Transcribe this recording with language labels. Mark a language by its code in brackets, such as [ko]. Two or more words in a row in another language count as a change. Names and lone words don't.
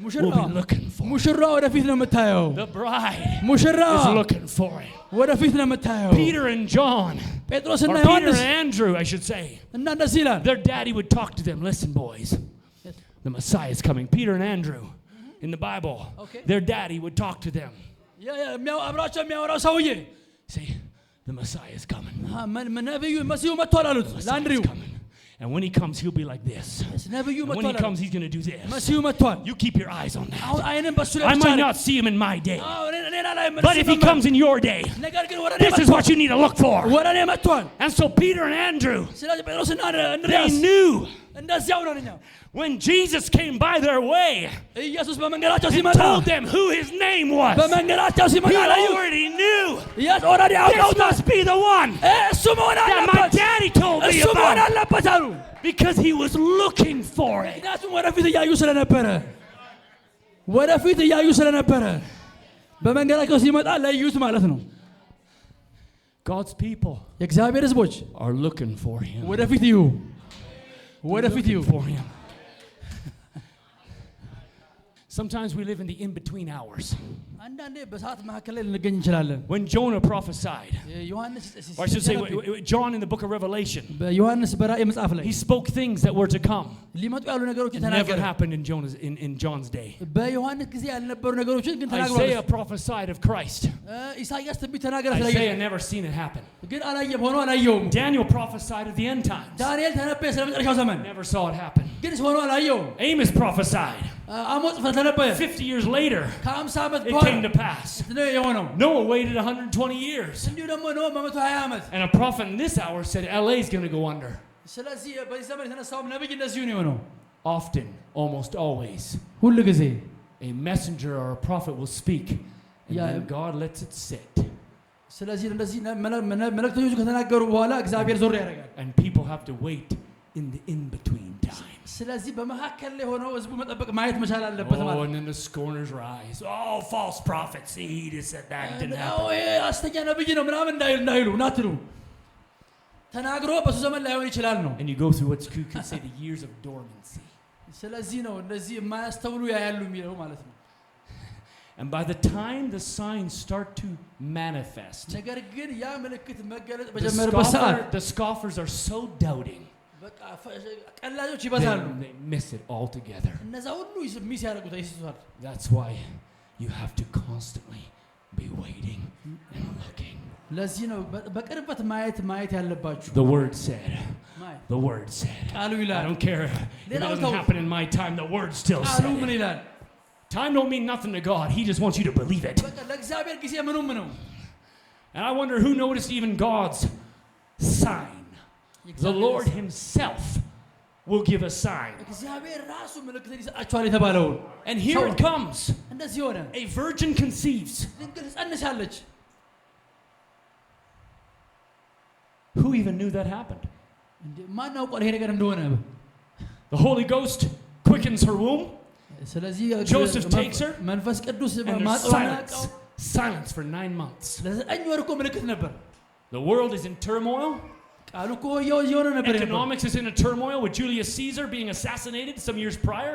[am] ሙሽራ [en] be looking for it. [am] ሙሽራ ወደፊት ነው የምታየው [en] The bride [am] ሙሽራ [en] is looking for it. [am] ወደፊት ነው የምታየው [en] Peter and John, [am] ጴጥሮስና [en] or Peter [am] ዮሐንስ [en] and Andrew, I should say, [am] እና እንደዚህ ይላል [en] their daddy would talk to them. Listen, boys, the Messiah is coming. Peter and Andrew in the Bible, Okay. their daddy would talk to them. [am] አብራቸው የሚያወራው ሰውዬ [en] Say, the Messiah is coming. [am] ነብዩ መሲሁ መጥቷል አሉት [en] The Messiah [am] ለአንድሪው [en] is coming. And when he comes, he'll be like this. [am] ነብዩ [en] And when he [am] መጥቷል [en] comes, he's going to do this. [am] መሲሁ መጥቷል [en] You keep your eyes on [am] አሁን [en] that. [am] አይንን በሱ ላይ [en] I [am] ብቻ [en] might [am] አድርግ። [en] not see him in my day, [am] ሌላ ላይ [en] but if he comes in your day, [am] ነገር ግን ወደ እኔ [en] this is [am] መጥቷል [en] what you need to look for. [am] ወደ እኔ መጥቷል [en] And so Peter and Andrew, [am] ስለዚህ ጴጥሮስና [en] they [am] እንድርያስ [en] knew [am] እንደዚያው ነው እኛ [en] when Jesus came by their way [am] ኢየሱስ በመንገዳቸው [en] and [am] ሲመጣ [en] told them who his name was, [am] በመንገዳቸው [en] he [am] ሲመጣ ለዩ [en] already knew [am] ኦልሬዲ [en] this [am] አውቀውታል [en] must be the one [am] እሱ መሆን [en] that my [am] አለበት [en] daddy told me [am] እሱ መሆን [en] about, [am] አለበት አሉ [en] because he was looking for it. [am] ምክንያቱም ወደፊት እያዩ ስለነበረ ወደፊት እያዩ ስለነበረ በመንገዳቸው ሲመጣ ለዩት ማለት ነው [en] God's people [am] የእግዚአብሔር ሕዝቦች [en] are looking for him. [am] ወደፊት እዩ ወደፊት እዩ [en] for him. Sometimes we live in the in-between hours. [am] አንዳንዴ በሰዓት መካከል ላይ ልንገኝ እንችላለን [en] When Jonah prophesied, [am] ዮሐንስ [en] or I should say John in the book of Revelation, [am] በዮሐንስ በራእይ መጽሐፍ ላይ [en] he spoke things that were to come. [am] ሊመጡ ያሉ ነገሮችን [en] It never [am] ተናገረ [en] happened in John's day. [am] በዮሐንስ ጊዜ ያልነበሩ ነገሮችን ግን ተናግሯል [en] Isaiah prophesied of Christ. [am] ኢሳይያስ ትንቢት ተናገረ ስለ [en] Isaiah never seen it happen. [am] ግን አላየም ሆኖ አላየውም [en] Daniel prophesied of the end times. [am] ዳንኤል ተነበየ ስለ መጨረሻው ዘመን [en] Never saw it happen. [am] ግን ሆኖ አላየውም [en] Amos prophesied. [am] አሞጽ ተነበየ [en] 50 years later, [am] ከ50 ዓመት [en] it [am] በኋላ [en] came to pass. [am] ነው የሆነው [en] Noah waited 120 years. [am] እንዲሁ ደግሞ ነው በ120 ዓመት [en] And a prophet in this hour said LA is going to go under. [am] ስለዚህ በዚህ ዘመን የተነሳው ነብይ እንደዚሁ ነው የሆነው [en] Often, almost always, [am] ሁሉ ጊዜ [en] a messenger or a prophet will speak, and Yeah. then God lets it sit. [am] ስለዚህ እንደዚህ መልእክተኞቹ ከተናገሩ በኋላ እግዚአብሔር ዞር ያደርጋል [en] And people have to wait in the in-between time. [am] ስለዚህ በመካከል ላይ ሆነው ህዝቡ መጠበቅ ማየት መቻል አለበት ማለት [en] Oh, and then the scorners rise. Oh, false prophets. See, he just said that didn't [am] ነው [en] happen. [am] አስተኛ ነብይ ነው ምናምን እንዳይሉ ናትሉ ተናግሮ በሱ ዘመን ላይሆን ይችላል ነው [en] And you go through what you could say the years of dormancy. [am] ስለዚህ ነው እንደዚህ የማያስተውሉ ያያሉ የሚለው ማለት ነው [en] And by the time the signs start to manifest, [am] ነገር ግን ያ ምልክት መገለጥ በጀመረበት ሰዓት [en] the scoffers are so doubting. [am] በቃ ቀላጆች ይበዛሉ [en] They miss it altogether. [am] እነዛ ሁሉ ሚስ ያደርጉት ይስቷል [en] That's why you have to constantly be waiting and looking. [am] ለዚህ ነው በቅርበት ማየት ያለባችሁ [en] The word said. The word said. [am] ቃሉ [en] I [am] ይላል [en] don't care if it doesn't happen in my time. The word still [am] ቃሉ ምን [en] said. [am] ይላል [en] Time don't mean nothing to God. He just wants you to believe it. [am] በቃ ለእግዚአብሔር ጊዜ ምኑም ነው [en] And I wonder who noticed even God's sign. The Lord himself will give a sign. [am] እግዚአብሔር ራሱ ምልክትን ይሰጣቸዋል የተባለው [en] And here it comes. [am] እንደዚህ ሆነ [en] A virgin conceives. [am] ድንግል ትጸንሳለች [en] Who even knew that happened? [am] ማን ያውቃል ይሄ ነገር እንደሆነ [en] The Holy Ghost quickens her womb. [am] ስለዚህ [en] Joseph takes her. [am] መንፈስ ቅዱስ [en] And there's [am] ማጽናናት [en] silence for 9 months. [am] ለዘጠኝ ወር እኮ ምልክት ነበር [en] The world is in turmoil. [am] ቃሉ እኮ የሆነ ነበር [en] Economics is in a turmoil with Julius Caesar being assassinated some years prior.